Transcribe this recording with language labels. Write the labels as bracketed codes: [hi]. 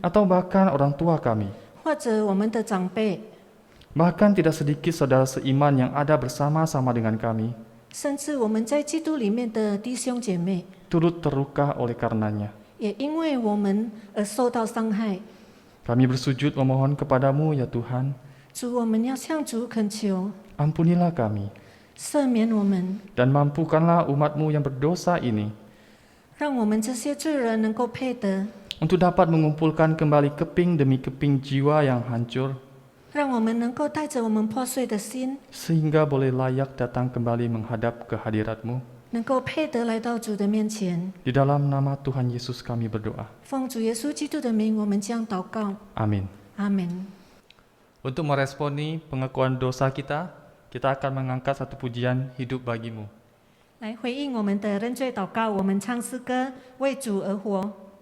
[id] atau bahkan orang tua kami. [zh] 或者我们的长辈， [id] Bahkan tidak sedikit saudara seiman yang ada bersama-sama dengan kami, [zh] 甚至我们在基督里面的弟兄姐妹， [id] turut terluka oleh karenanya. [zh] 也因为我们而受到伤害。 [id] Kami bersujud memohon kepadamu ya Tuhan, [zh] 主，我们要向主恳求， [id] ampunilah kami, [zh] 赦免我们， [id] dan mampukanlah umatmu yang berdosa ini [zh] 让我们这些罪人能够配得， [id] untuk dapat mengumpulkan kembali keping demi keping jiwa yang hancur, [zh] 让我们能够带着我们破碎的心， [id] sehingga boleh layak datang kembali menghadap kehadirat-Mu. [zh] 能够配得来到主的面前。 [id] Di dalam nama Tuhan Yesus kami berdoa. [zh] 奉主耶稣基督的名，我们将祷告。 [id] Amin. [zh] 阿门。 [id] Untuk meresponi pengakuan dosa kita, kita akan mengangkat satu pujian hidup bagimu. [zh] 来回应我们的认罪祷告，我们唱诗歌为主而活。